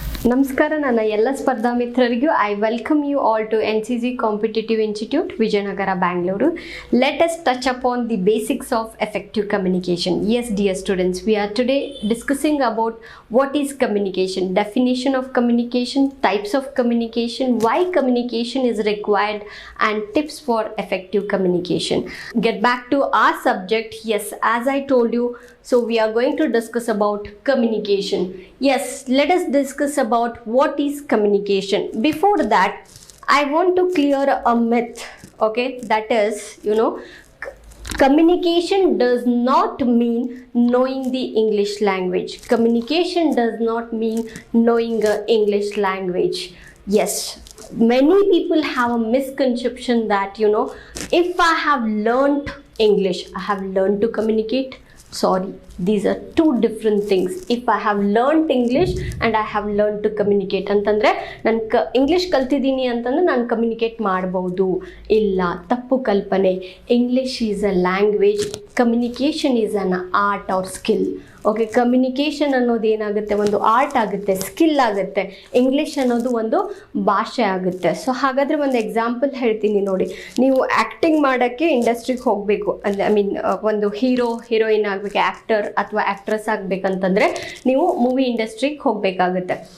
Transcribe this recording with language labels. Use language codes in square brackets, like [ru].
[kn] ನಮಸ್ಕಾರ ನನ್ನ ಎಲ್ಲ ಸ್ಪರ್ಧಾ ಮಿತ್ರರಿಗೂ [en] I welcome you all to NCC Competitive Institute, Vijayanagara, Bangalore. Let us touch upon the basics of effective communication. Yes, dear students, we are today discussing about what is communication, definition of communication, types of communication, why communication is required, and tips for effective communication. Get back to our subject. Yes, as I told you, so we are going to discuss about communication. Yes, let us discuss about what is communication. Before that, I want to clear a myth, okay? That is, communication does not mean knowing the English language. Communication does not mean knowing English language. Yes, many people have a misconception that, if I have learned English, I have learned to communicate. Sorry, these are two different things. If I have learned English and I have learned to communicate [kn] ಅಂತಂದ್ರೆ ನಾನು English ಕಲ್ತಿದ್ದೀನಿ ಅಂತಂದ್ರೆ ನಾನು communicate ಮಾಡ್ಬೋದು. ಇಲ್ಲ, ತಪ್ಪು ಕಲ್ಪನೆ. [en] English is a language, communication is an art or skill. [kn] Okay, communication ಅನ್ನೋದು ಏನಾಗುತ್ತೆ, ಒಂದು ಆರ್ಟ್ ಆಗುತ್ತೆ, ಸ್ಕಿಲ್ ಆಗುತ್ತೆ. ಇಂಗ್ಲೀಷ್ ಅನ್ನೋದು ಒಂದು ಭಾಷೆ ಆಗುತ್ತೆ. ಸೊ ಹಾಗಾದರೆ ಒಂದು ಎಕ್ಸಾಂಪಲ್ ಹೇಳ್ತೀನಿ ನೋಡಿ. ನೀವು ಆ್ಯಕ್ಟಿಂಗ್ ಮಾಡೋಕ್ಕೆ ಇಂಡಸ್ಟ್ರಿಗೆ ಹೋಗಬೇಕು ಅಂದರೆ ಒಂದು ಹೀರೋಯಿನ್ ಆಗಬೇಕು, ಆ್ಯಕ್ಟರ್ ಅಥವಾ ಆ್ಯಕ್ಟ್ರೆಸ್ ಆಗಬೇಕಂತಂದರೆ ನೀವು ಮೂವಿ ಇಂಡಸ್ಟ್ರಿಗೆ ಹೋಗಬೇಕಾಗುತ್ತೆ.